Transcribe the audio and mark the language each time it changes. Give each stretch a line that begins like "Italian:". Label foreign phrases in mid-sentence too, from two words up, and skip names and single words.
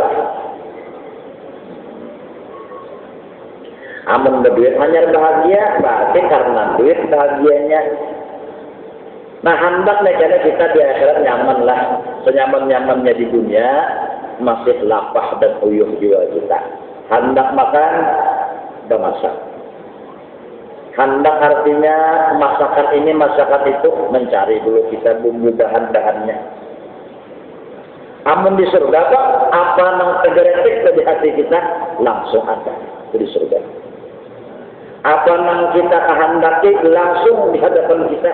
Banjar: Amun berduit hanya bahagia, berarti karena duit bahagianya. Nah, hendak negara kita di akhirat nyaman lah, senyaman-nyamannya di dunia, masih lapah dan uyuh jiwa kita. Hendak makan, bermasak. Hendak artinya masakan ini, masakan itu, mencari dulu kita bumbu bahan-bahannya. Amun di surga apa yang tergeretik di hati kita langsung ada di surga. Apa yang kita kehendaki langsung di hadapan kita.